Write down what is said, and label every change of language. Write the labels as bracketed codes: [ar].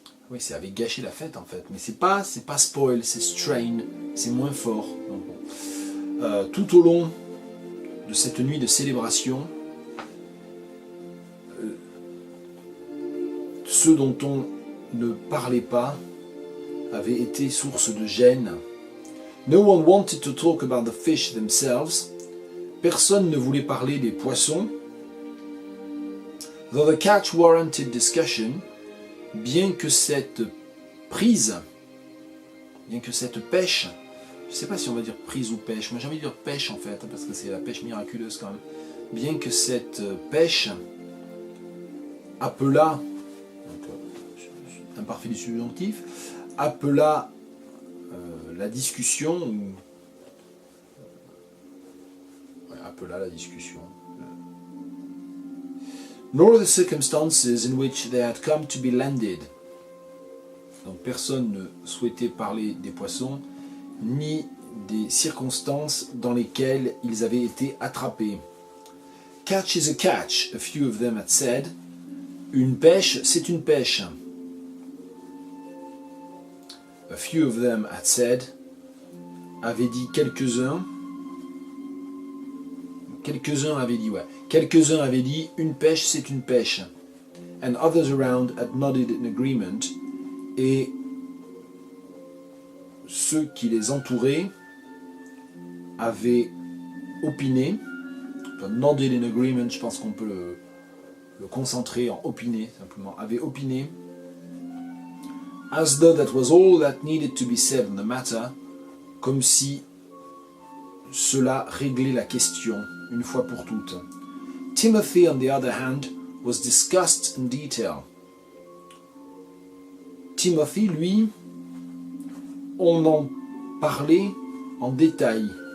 [fr] oui, ça avait gâché la fête en fait. Mais c'est pas spoil, c'est strain, c'est moins fort. Donc, bon. Tout au long de cette nuit de célébration, ceux dont on ne parlait pas avait été source de gêne. [en] No one wanted to talk about the fish themselves. [fr] Personne ne voulait parler des poissons. [en] Though the catch warranted discussion, [fr] bien que cette prise, bien que cette pêche, je ne sais pas si on va dire prise ou pêche, moi j'ai envie de dire pêche en fait, parce que c'est la pêche miraculeuse quand même, bien que cette pêche appela, donc, imparfait du subjonctif, appela la discussion, appela la discussion, [en] nor the circumstances in which they had come to be landed. [fr] Donc personne ne souhaitait parler des poissons, ni des circonstances dans lesquelles ils avaient été attrapés. [en] Catch is a catch, a few of them had said. [fr] Une pêche, c'est une pêche. [en] A few of them had said, [fr] avaient dit quelques-uns. Quelques-uns avaient dit, ouais. Quelques-uns avaient dit, une pêche, c'est une pêche. [en] And others around had nodded in agreement. [fr] Et ceux qui les entouraient avaient opiné. Enfin, [en] nodded in agreement, [fr] je pense qu'on peut le concentré en opiné, simplement, avait opiné, [en] as though that was all that needed to be said on the matter, [fr] comme si cela réglait la question une fois pour toutes. [en] Timothy, on the other hand, was discussed in detail. [fr] Timothy, lui, on en parlait en détail.